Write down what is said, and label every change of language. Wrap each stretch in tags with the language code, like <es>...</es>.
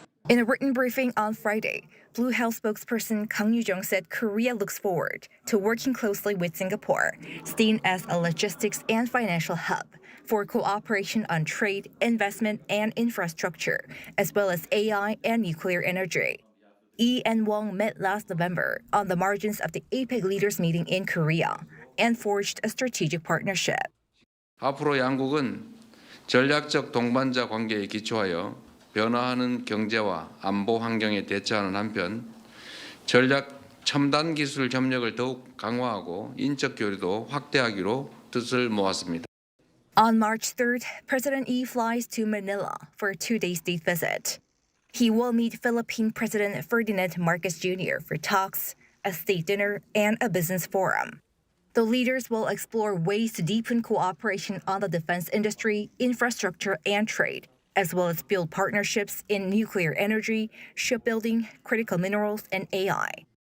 <en>In a written briefing on Friday, Blue House spokesperson Kang Yoo-jung said Korea looks forward to working closely with Singapore, seen as a logistics and financial hub, for cooperation on trade, investment, and infrastructure, as well as AI and nuclear energy. Lee and Wong met last November on the margins of the APEC leaders meeting in Korea and forged a strategic partnership.</en> <ko>앞으로 양국은 전략적 동반자 관계에 기초하여 변화하는 경제와 안보 환경에 대처하는 한편 전략 첨단 기술 협력을 더욱 강화하고 인적 교류도 확대하기로 뜻을 모았습니다.</ko> <en>On March 3rd, President Lee flies to Manila for a 2-day state visit. He will meet Philippine President Ferdinand Marcos Jr. for talks, a state dinner, and a business forum. The leaders will explore ways to deepen cooperation on the defense industry, infrastructure, and trade, as well as build partnerships in nuclear energy, shipbuilding, critical minerals, and AI.</en>